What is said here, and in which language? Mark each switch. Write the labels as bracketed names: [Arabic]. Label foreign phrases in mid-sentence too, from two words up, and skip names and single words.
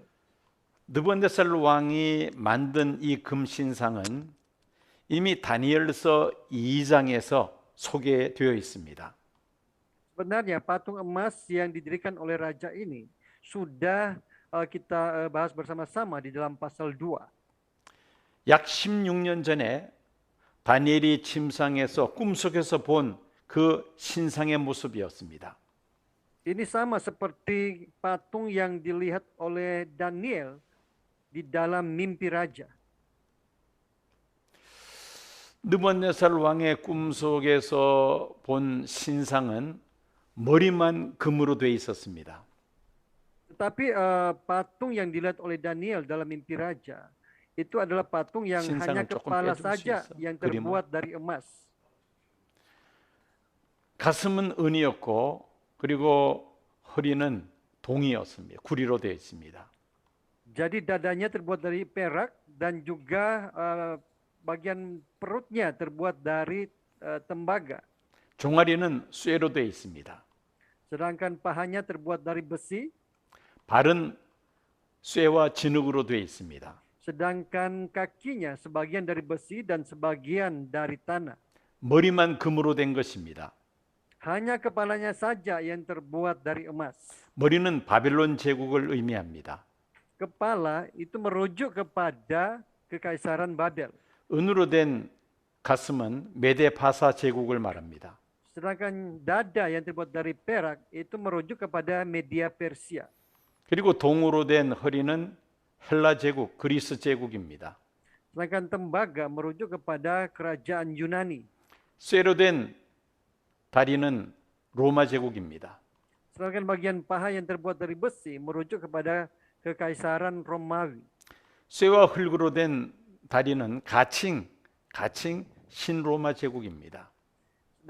[Korean] 느부갓네살 왕이 만든 이 금신상은 이미 다니엘서 2장에서 소개되어 있습니다. [Indonesian] Sebenarnya patung emas yang didirikan oleh raja ini sudah kita bahas bersama-sama di dalam pasal 2. [Korean] 약 16년 전에 다니엘이 침상에서 꿈속에서 본 그 신상의 모습이었습니다. [Indonesian] Ini sama seperti patung yang dilihat oleh Daniel di dalam mimpi raja. [Korean] 느부갓네살 왕의 꿈속에서 본 신상은 머리만 금으로 되어 있었습니다. [Indonesian] Tetapi patung yang dilihat oleh Daniel dalam mimpi raja itu adalah patung yang hanya [Korean] 신상을 조금 [Indonesian] kepala [Korean] 빼줄 수 [Indonesian] saja [Korean] 있어, [Indonesian] yang [Korean] 그림은. [Indonesian] terbuat dari emas. [Korean] 가슴은 은이었고 그리고 허리는 동이었습니다. 구리로 되어 있습니다. [Indonesian] Jadi dadanya terbuat dari perak dan juga bagian perutnya terbuat dari tembaga. [Korean] 종아리는 쇠로 되어 있습니다. [Indonesian] Sedangkan pahanya terbuat dari besi, [Korean] 발은 쇠와 진흙으로 되어 있습니다. [Indonesian] sedangkan kakinya sebagian dari besi dan sebagian dari tanah. [Korean] 머리만 금으로 된 것입니다. [Indonesian] Hanya kepalanya saja yang terbuat dari emas. [Korean] 머리는 바벨론 제국을 의미합니다. [Indonesian] Kepala itu merujuk kepada Kekaisaran Babel. [Korean] 은으로 된 가슴은 메데 파사 제국을 말합니다. [Indonesian] Sedangkan dada yang terbuat dari perak itu merujuk kepada Media Persia. [Korean] 그리고 동으로 된 허리는 헬라 제국, 그리스 제국입니다. [Indonesian] Sedangkan tembaga merujuk kepada kerajaan Yunani. [Korean] 쇠로 된 다리는 로마 제국입니다. [Indonesian] Sedangkan bagian paha yang terbuat dari besi merujuk kepada Kekaisaran Romawi. [Korean] 쇠와 흙으로 된 다리는 가칭 신로마 제국입니다.